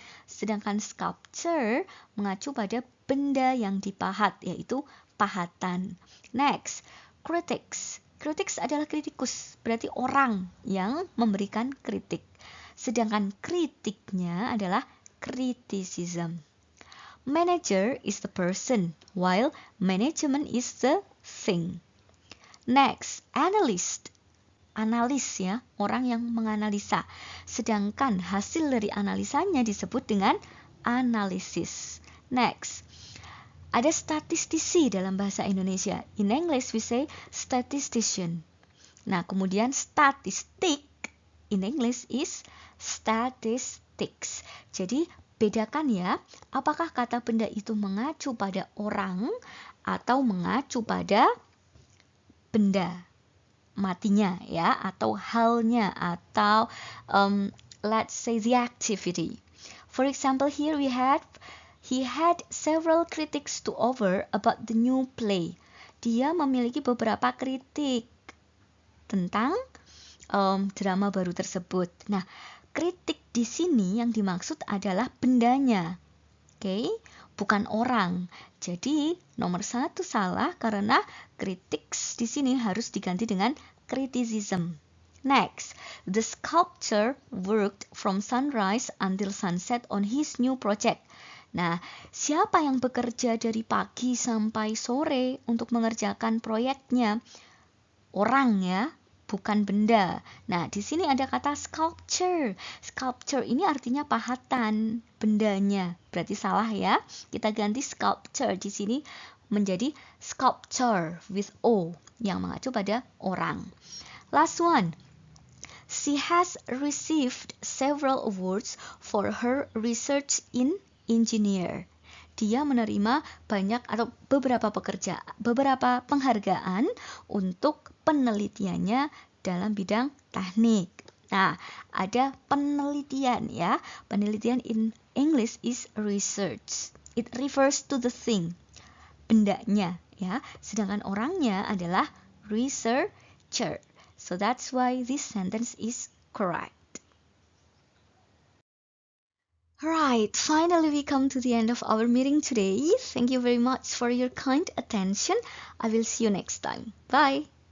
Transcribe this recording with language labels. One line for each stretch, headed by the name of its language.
Indonesian: Sedangkan sculpture mengacu pada benda yang dipahat, yaitu pahatan. Next, critics. Critics adalah kritikus, berarti orang yang memberikan kritik. Sedangkan kritiknya adalah criticism.
English: Manager is the person, while management is the thing.
Indonesian: Next, analyst. Analis ya, orang yang menganalisa. Sedangkan hasil dari analisanya disebut dengan analisis. Next, ada statistisi dalam bahasa Indonesia.
English: In English we say statistician.
Indonesian: Nah, kemudian statistik
English: in English is statistics.
Indonesian: Jadi bedakan ya, apakah kata benda itu mengacu pada orang atau mengacu pada benda matinya ya, atau halnya, atau
English: let's say the activity. For example, here he had several critics to offer about the new play.
Indonesian: Dia memiliki beberapa kritik tentang drama baru tersebut. Nah, kritik di sini yang dimaksud adalah bendanya. Oke, bukan orang. Jadi nomor 1 salah karena critics di sini harus diganti dengan criticism.
English: Next, the sculptor worked from sunrise until sunset on his new project.
Indonesian: Nah, siapa yang bekerja dari pagi sampai sore untuk mengerjakan proyeknya? Orang ya, bukan benda. Nah, di sini ada kata sculpture. Sculpture ini artinya pahatan, bendanya. Berarti salah ya. Kita ganti sculpture di sini menjadi sculptor with O yang mengacu pada orang.
English: Last one. She has received several awards for her research in engineer.
Indonesian: Dia menerima banyak atau beberapa penghargaan untuk penelitiannya dalam bidang teknik. Nah, ada penelitian ya.
English: Penelitian in English is research. It refers to the thing,
Indonesian: bendanya ya. Sedangkan orangnya adalah researcher.
English: So that's why this sentence is correct. Right, finally we come to the end of our meeting today. Thank you very much for your kind attention. I will see you next time. Bye.